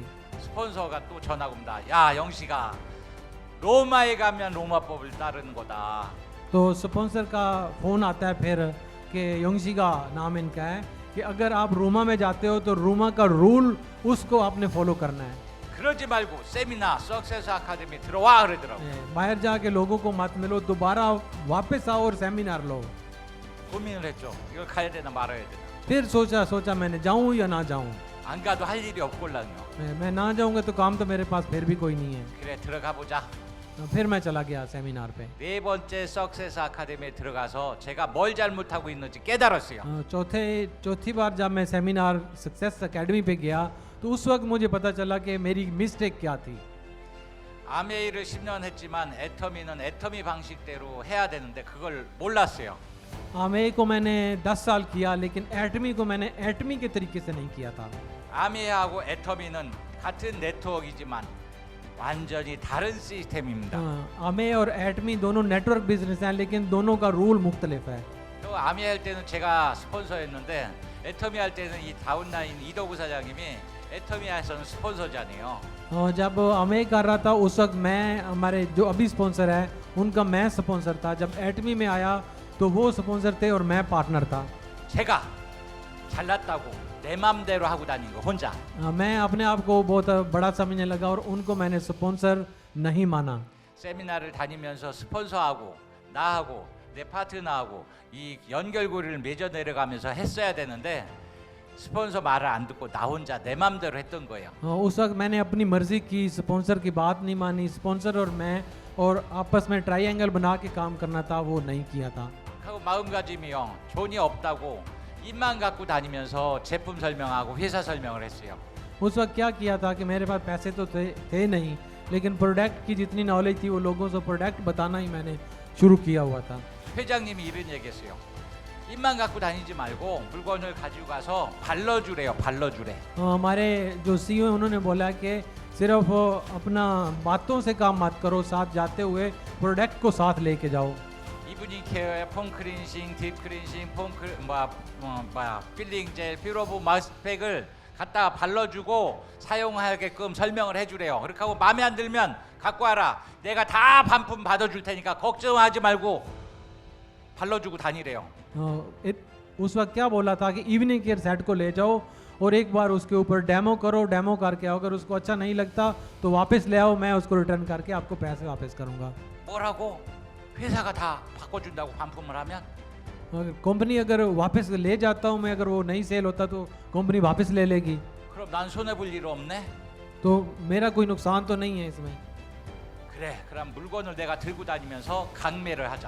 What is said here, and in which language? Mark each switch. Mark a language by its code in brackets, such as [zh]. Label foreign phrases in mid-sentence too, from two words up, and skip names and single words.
[ko] 스폰서가 또 전화가 옵니다. 야 영식아, 로마에 가면 로마법을 따르는 거다. [hi] तो स्पॉन्सर का फ़ोन आता है फिर कि योंगशी का नाम इनका है कि अगर आप रोमा में जाते हो तो रोमा का रूल उसको आपने फॉलो करना है। [ko] 그러지 말고 세미나 सक्सेस 아카데미 들어와 그러더라고. [hi] बाहर जाके लोगों को मत मिलो, दोबारा वापस आओ और सेमिनार लो। [ko] 고민을 했죠. 이걸 가야 되나 말아야 되나. [hi] फिर सोचा मैं जाऊं या ना जाऊं। [ko] 안 가도 할 일이 없걸랑요. [hi] मैं ना जाऊंगा तो काम तो मेरे पास फिर भी कोई नहीं है। [ko] 그래 들어가 보자. [hi] फिर मैं चला गया सेमिनार पे। [ko] 네 번째 सक्सेस 아카데미에 들어가서 제가 뭘 잘못하고 있는지 깨달았어요. [hi] चौथी बार जब मैं सेमिनार सक्सेस एकेडमी पे गया तो उस वक्त मुझे पता चला कि मेरी मिस्टेक क्या थी। [ko] 아메이를 10년 했지만 애터미는 애터미 방식대로 해야 되는데 그걸 몰랐어요. [hi] आमे को मैंने 10 साल किया, लेकिन एटमी को मैंने एटमी के तरीके से नहीं किया था। [ko] 아메하고 애터미는 같은 네트워크이지만 완전히 다른 시스템입니다. [hi] आमे और एटमी दोनों [en] network business [hi] हैं, लेकिन दोनों का रूल मुख्तलिफ है। [ko] 또 아메 할 때는 제가 스폰서였는데 애터미 할 때는 이 다운라인 이도구 사장님이 애터미에서는 스폰서잖아요. [hi] जब आमे कर रहा था उस वक्त मैं, हमारे जो अभी स्पॉन्सर है उनका मैं स्पॉन्सर था। जब एटमी में आया तो वो स्पॉन्सर थे और मैं पार्टनर था। [ko] 제가 잘났다고 내 맘대로 하고 다닌 거 혼자. [hi] मैं अपने आप को बहुत बड़ा समझने लगा और उनको मैंने स्पॉन्सर नहीं माना। [ko] 세미나를 다니면서 스폰서하고 나하고 내 파트너하고 이 연결고리를 맺어 내려가면서 했어야 되는데 스폰서 말을 안 듣고 나 혼자 내 맘대로 했던 거예요. [hi] उस वक्त मैंने अपनी मर्जी की, स्पॉन्सर की बात नहीं मानी। स्पॉन्सर और मैं और आपस में ट्रायंगल बना के काम करना था, वो नहीं किया था। [ko] 하고 마음가짐이요. 돈이 없다고 입만 갖고 다니면서 제품 설명하고 회사 설명을 했어요. [hi] उस वक्त क्या किया था कि मेरे पास पैसे तो थे नहीं, लेकिन प्रोडक्ट की जितनी नॉलेज थी वो लोगों से प्रोडक्ट बताना ही मैंने शुरू किया हुआ था। [ko] 회장님이 이런 얘기했어요. 입만 갖고 다니지 말고 물건을 가지고 가서 발라주래요. 발라주래. [hi] हमारे जो सीईओ उन्होंने बोला कि सिर्फ अपना बातों से काम मत करो, साथ जाते हुए प्रोडक्ट को साथ लेके जाओ। [ko] 이브닝 케어에 폼 클린싱, 딥 클린싱, 필링 젤, 피로브 마스크팩을 갖다 발라주고 사용하게끔 설명을 해주래요. 그렇게 하고 마음에 안 들면 갖고 와라. 내가 다 반품 받아줄 테니까 걱정하지 말고 발라주고 다니래요. [hi] उस वक्त क्या बोला था कि इवनिंग केयर सेट को ले जाओ और एक बार उसके ऊपर डेमो करो, डेमो करके आओ, अगर उसको अच्छा नहीं लगता तो वापस ले आओ, मैं उसको रिटर्न करके आपको पैसे वापस करूंगा। [ko] 뭐라고? 회사가 다 바꿔준다고 반품을 하면? [hi] कंपनी अगर वापस ले जाता हूँ मैं, अगर वो नहीं सेल होता तो कंपनी वापस ले लेगी, [ko] 그럼 난 손해 볼 일 없네. [hi] तो मेरा कोई नुकसान तो नहीं है इसमें। [ko] 그래, 그럼 물건을 내가 들고 다니면서 강매를 하자.